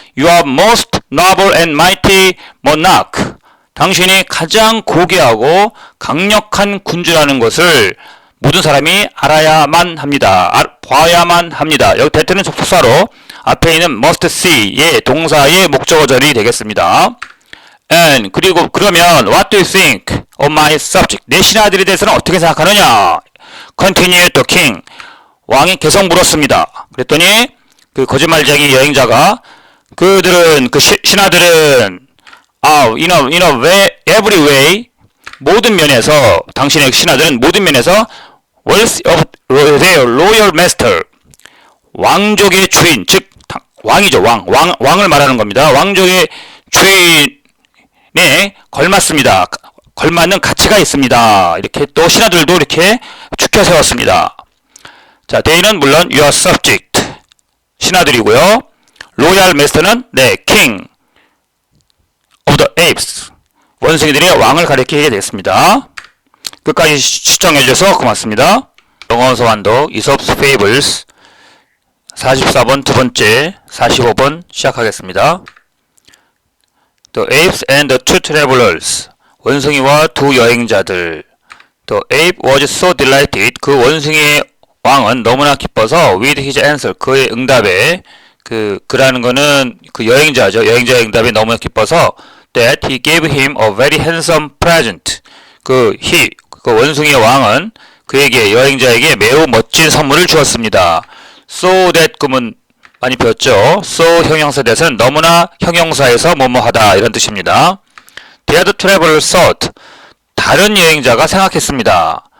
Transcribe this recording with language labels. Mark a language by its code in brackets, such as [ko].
[en] Your most noble and mighty monarch, [ko] 당신이 가장 고귀하고 강력한 군주라는 것을 모든 사람이 알아야만 합니다. 봐야만 합니다. 여기 that는 접속사로 앞에 있는 must see의 동사의 목적어절이 되겠습니다. [en] And [ko] 그리고 그러면 [en] what do you think of my subject? [ko] 내 신하들에 대해서는 어떻게 생각하느냐? [en] Continued the king. [ko] 왕이 계속 물었습니다. 그랬더니 그 거짓말쟁이 여행자가 그들은 그 신하들은 [en] in a way, every way, [ko] 모든 면에서 당신의 신하들은 모든 면에서 [en] worthy of their royal master, [ko] 왕족의 주인, 즉 왕이죠. 왕을 말하는 겁니다. 왕족의 주인에 걸맞습니다. 걸맞는 가치가 있습니다. 이렇게 또 신하들도 이렇게 추켜 세웠습니다. 자, they는 물론 [en] your subject, [ko] 신하들이고요. [en] royal master [ko] 는 [en] king of the apes, [ko] 원숭이들의 왕을 가리키게 됐습니다. 끝까지 시청해 주셔서 고맙습니다. 영어원서 완독 이솝스 Fables 44번 두 번째, 45번 시작하겠습니다. [en] The apes and the two travelers, [ko] 원숭이와 두 여행자들. [en] The ape was so delighted, [ko] 그 원숭이의 왕은 너무나 기뻐서 [en] with his answer, [ko] 그의 응답에, 그라는 거는 그 여행자죠. 여행자의 응답에 너무나 기뻐서 [en] that he gave him a very handsome present, [ko] 그 원숭이의 왕은 그에게, 여행자에게 매우 멋진 선물을 주었습니다. So that 그러면 많이 배웠죠. So 형용사 대해서는 너무나 형용사에서 뭐뭐하다 이런 뜻입니다. [en] The other traveler thought, [ko] 다른 여행자가 생각했습니다.